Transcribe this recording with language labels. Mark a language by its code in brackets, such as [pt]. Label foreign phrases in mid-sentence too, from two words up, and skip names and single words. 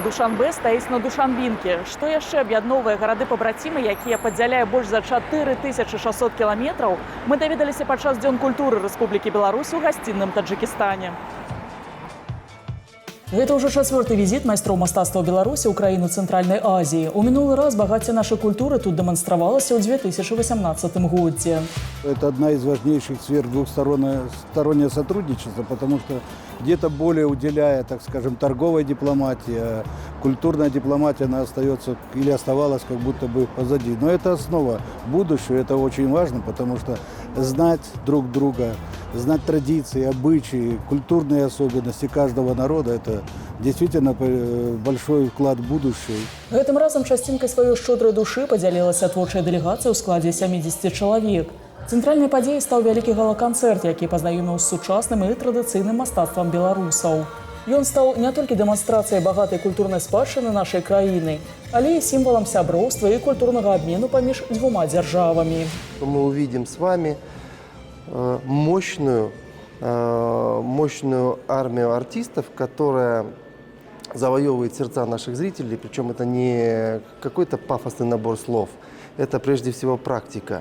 [be] Душанбе стаіць на Душанбінке. Што яшчэ аб'ядноўвае гарады-пабрацімы, якія падзяляе больш за 4600 кіламетраў, мы даведаліся падчас дзён культуры Рэспублікі Беларусь у гасцінным Таджыкістане. Гэта ўжо чацвёрты візіт майстроў мастацтва Беларусі ў краіну Цэнтральнай Азіі. У мінулы раз багацце нашай культуры тут дэманстравалася ў 2018 годзе. [ru] Это одна из важнейших сфер двухстороннее сотрудничество, потому что где-то более уделяя, так скажем, торговой дипломатии, а культурная дипломатия, она остается или оставалась как будто бы позади. Но это основа будущего, это очень важно, потому что знать друг друга, знать традиции, обычаи, культурные особенности каждого народа – это действительно большой вклад в будущее. [be] Гэтым разам часцінкай сваёй шчодрай душы падзялілася творчая дэлегацыя ў складзе 70 чалавек. Цэнтральнай падзеяй стаў вялікі гала-канцэрт, які пазнаёміў з сучасным і традыцыйным мастацтвам беларусаў. Ён стаў не толькі дэманстрацыяй багатай культурнай спадчыны нашай краіны, але і сімвалам сяброўства і культурнага абмену паміж дзвюма дзяржавамі. [ru] Мы увидим с вами мощную армию артистов, которая завоевывает сердца наших зрителей, причем это не какой-то пафосный набор слов, это прежде всего практика.